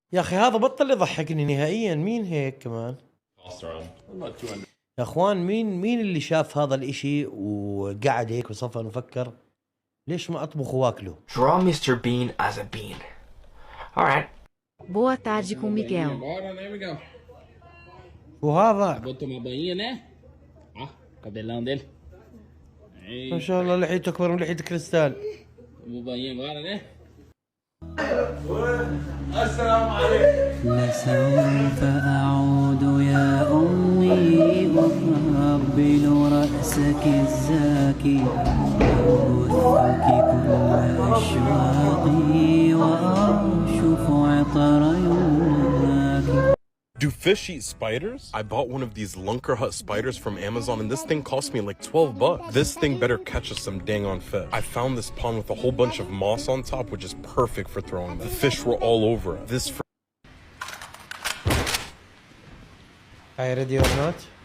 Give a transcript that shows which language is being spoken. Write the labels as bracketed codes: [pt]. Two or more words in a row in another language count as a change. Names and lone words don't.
[ar] يا اخي هذا بطل يضحكني نهائيا. مين هيك كمان يا اخوان؟ مين اللي شاف هذا الاشي وقعد هيك وصفن وفكر ليش ما اطبخ واكله؟ [en] Draw Mr. Bean as a bean. Alright. [pt] Boa tarde com Miguel. Bora, né, Miguel? [ar] وهذا [pt] Botou uma banhinha, né? Ó, cabelão dele. [ar] ما شاء الله لحيته اكبر من لحية كريستال. [pt] Tomou banho agora, né? [ar] السلام عليكم. لسوف أعود يا أمي وأقبل رأسك الزاكي وأبثك كل أشواقي وأشوف عطر يومك. [en] Do fish eat spiders? I bought one of these Lunker Hut spiders from Amazon and this thing cost me like 12 bucks. This thing better catch us some dang on fish. I found this pond with a whole bunch of moss on top, which is perfect for throwing them. The fish were all over it. This Are you ready or not?